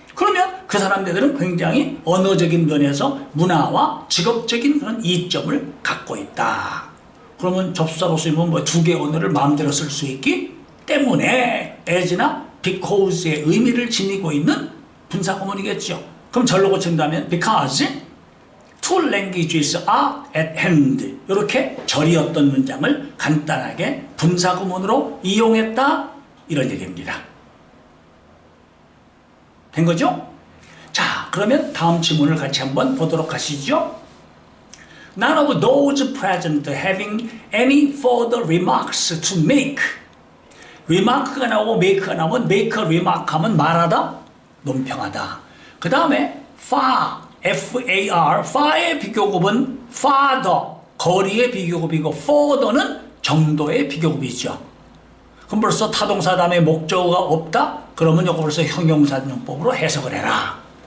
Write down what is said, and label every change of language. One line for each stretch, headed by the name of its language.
Korean: 그러면 그 사람들은 굉장히 언어적인 면에서 문화와 직업적인 그런 이점을 갖고 있다. 그러면 접수사로 쓰면 뭐 두 개의 언어를 마음대로 쓸 수 있기 때문에 as나 because의 의미를 지니고 있는 분사구문이겠죠. 그럼 절로 고친다면
English: because two languages are at hand.
Korean: 이렇게 절이었던 문장을 간단하게 분사구문으로 이용했다. 이런 얘기입니다. 된 거죠? 자, 그러면 다음 지문을 같이 한번 보도록 하시죠.
English: None of those present having any further remarks to make.
Korean: remark가 나오고 make가 나오면 make a remark 하면 말하다, 논평하다. 그 다음에 far, F-A-R, far의 비교급은 farther, 거리의 비교급이고 further는 정도의 비교급이죠. 그럼 벌써 타동사 다음에 목적어가 없다? 그러면 이거 벌써 형용사용법으로 해석을 해라.